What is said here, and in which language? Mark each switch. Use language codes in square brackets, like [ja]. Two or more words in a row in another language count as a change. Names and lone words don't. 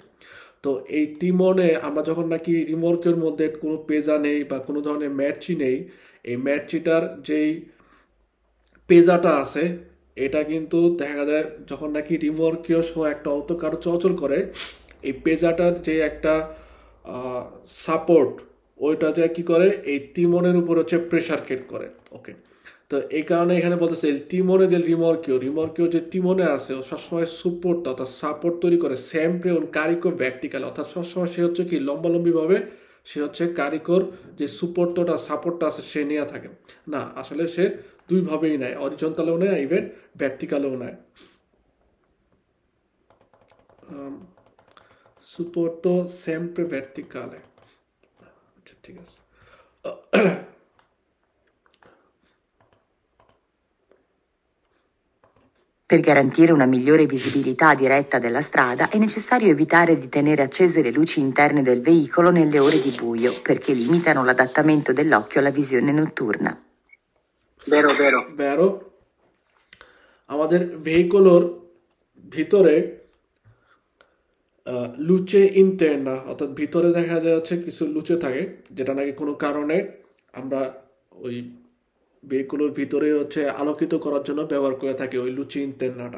[bn] তো এই তিমনে আমরা যখন নাকি রিমোর্কের মধ্যে কোনো পেজা নেই বা কোনো ধরনের ম্যাটচি নেই, এই ম্যাটচিটার যেই পেজাটা আছে এটা কিন্তু দেখা যায় যখন নাকি রিমোর্কীয় সহ একটা অটো কারো চলাচল করে, এই পেজাটার যে একটা সাপোর্ট ওইটা যে কি করে এই তিমনের উপর হচ্ছে [en] pressure create [bn] করে। ওকে, তো এই কারণে এখানে বলতেছে তিমনে যে রিমর্কিও যে তিমনে আছে ও সবসময় সুপোর্ট অর্থাৎ সাপোর্ট তৈরি করে [it] sempre un carico vertical, [bn] অর্থাৎ সবসময় সে হচ্ছে কি লম্বালম্বি ভাবে সে হচ্ছে কারিকর যে সুপোর্টটা সাপোর্টটা আছে সে নিয়ে থাকে না, আসলে সে দুইভাবেই নেয়, অরিজন্টালেও নেয় ইভেন ভার্টিক্যালেও নেয়। [it] supporto sempre verticale, [bn] আচ্ছা ঠিক আছে। [it] Per garantire una migliore visibilità diretta della strada è necessario evitare di tenere accese le luci interne del veicolo nelle ore di buio, perché limitano l'adattamento dell'occhio alla visione notturna. Vero, vero. vero, [bn] আমাদের ভেহিকলের ভিতরে [it] luce interna [bn] অর্থাৎ ভিতরে দেখা যায় হচ্ছে কিছু লুচে থাকে, যেটা নাকি কোনো কারণে আমরা ওই ভেহিকলের ভিতরে হচ্ছে আলোকিত করার জন্য ব্যবহার করে থাকি ওই [it] luci internaটা।